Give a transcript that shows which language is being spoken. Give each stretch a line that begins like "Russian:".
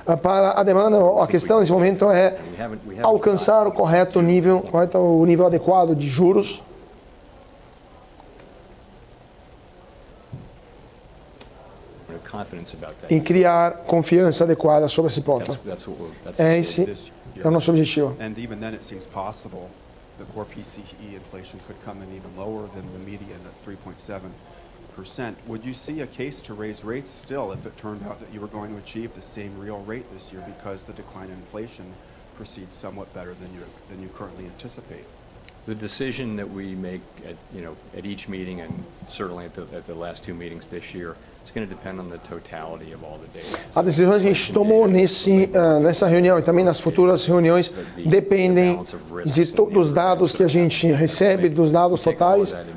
Portuguese: Para a demanda, a questão nesse momento é alcançar o correto nível, o nível adequado de juros. E criar confiança adequada sobre esse ponto. Esse é o nosso objetivo.
English: And even then, it seems possible the core PCE inflation could come in even lower than the median at 3.7%. Would you see a case to raise rates still if it turned out that you were going to achieve the same real rate this year because the decline in inflation proceeds somewhat better than you currently anticipate? The decision that we make at each meeting and certainly at the last two meetings this year, it's going to depend on the totality of all the data.
Portuguese: As decisões que a gente tomou nessa reunião e também nas futuras reuniões dependem dos dados que a gente recebe, dos dados totais.